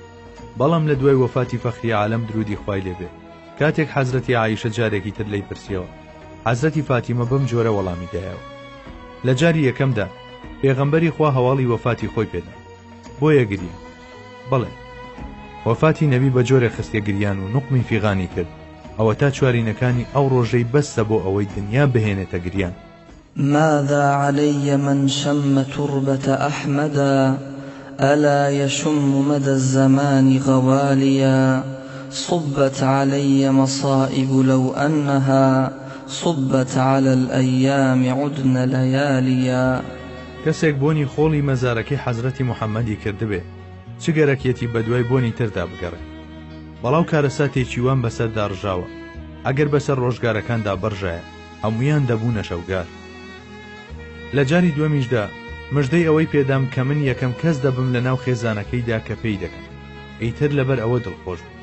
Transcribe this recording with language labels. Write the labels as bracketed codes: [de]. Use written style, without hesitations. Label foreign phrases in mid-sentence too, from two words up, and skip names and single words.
[ckb] بەڵام لە دوای وەفاتی فەخری عالەم درودی خوای لێبێ کاتێک حەزرەتی عایشە جارێکی تر لێی پرسیەوە حەزرەتی فاتیمە بەم جۆرە وەڵامی دایەوە. لە جاری یەکەمدا پێغەمبەری خوا هەواڵی وەفاتی خۆی پێدا بۆیە گریە. بەڵێ وەفاتی نەبی بە جۆرە خستە گریان و نوقمی فیغانی کرد ئەوە تا چوارینەکانی ئەو ڕۆژەی بەسە بۆ ئەوەی دنیا بهێنێتە گریان. [ar] ماذا علي من شم تربة أحمد ألا يشم مدى الزمان غواليا صبت علي مصائب لو أنها صبت على الأيام عدن لياليا. [ckb] کەسێک بۆنی خۆڵی مەزارەکەی حەزرەتی موحەممەدی کردبێ چ گەرەکیەتی بەدوای بۆنی تردا بگەڕێ، بەڵاو کارەساتێکی وان بەسەردا ڕژاوە، ئەگەر بەسەر ڕۆژگارەکاندا بەڕژایە هەمویان دەبوونە شەوگار. لە جاری دووەمیشدا مژدەی ئەوەی پێدام کە من یەکەم کەس دەبم لە ناو خێزانەکەیدا کە پێی دەکەم، ئەیتر لەبەر ئەوە دڵخۆش بوو.